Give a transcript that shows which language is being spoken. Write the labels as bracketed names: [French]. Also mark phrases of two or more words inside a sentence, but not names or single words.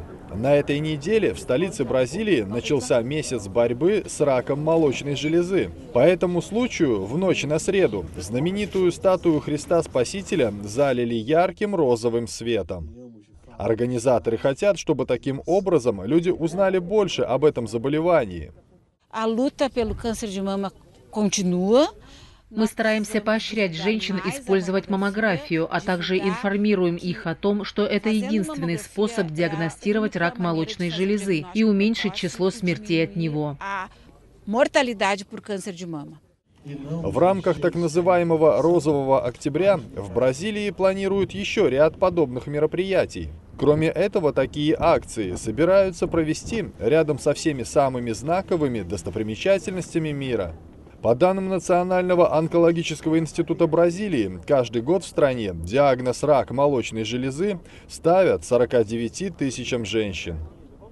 [Russian] На этой неделе в столице Бразилии начался месяц борьбы с раком молочной железы. По этому случаю в ночь на среду знаменитую статую Христа Спасителя залили ярким розовым светом. Организаторы хотят, чтобы таким образом люди узнали больше об этом заболевании. [Portuguese] A luta pelo câncer de mama continua. [Russian] Мы стараемся поощрять женщин использовать маммографию, а также информируем их о том, что это единственный способ диагностировать рак молочной железы и уменьшить число смертей от него. [Portuguese] Mortalidade por câncer de mama. [Russian] В рамках так называемого «Розового октября» в Бразилии планируют еще ряд подобных мероприятий. Кроме этого, такие акции собираются провести рядом со всеми самыми знаковыми достопримечательностями мира. По данным Национального онкологического института Бразилии, каждый год в стране диагноз рак молочной железы ставят 49 тысячам женщин.